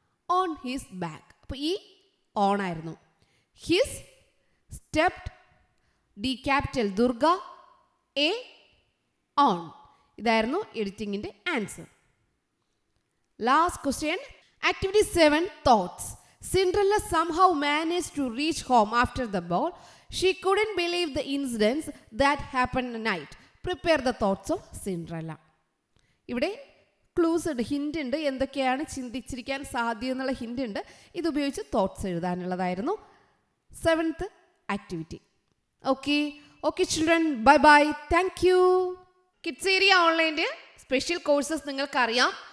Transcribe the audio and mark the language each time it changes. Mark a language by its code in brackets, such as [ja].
[en] On his back. [ml] അപ്പോൾ ഈ on ആയിരുന്നു. [en] His, stepped, D capital Durga, a on. [ml] ഇതായിരുന്നു എഡിറ്റിങ്ങിൻ്റെ answer. [en] last question, [ml] activity 7, thoughts. [en] Cinderella somehow managed to reach home after the ball. She couldn't believe the incidents that happened at night. Prepare the thoughts of Cinderella. [ml] ഇവിടെ clues ഉണ്ട്, hint ഉണ്ട്, എന്തൊക്കെയാണ് ചിന്തിച്ചിരിക്കാൻ സാധ്യത എന്നുള്ള hint ഉണ്ട്. ഇതുപയോഗിച്ച് thoughts എഴുതാനുള്ളതായിരുന്നു 7th activity. [en] Okay children, bye bye, thank you. Kids area ഓൺലൈൻ്റെ special courses [ml] നിങ്ങൾക്കറിയാം.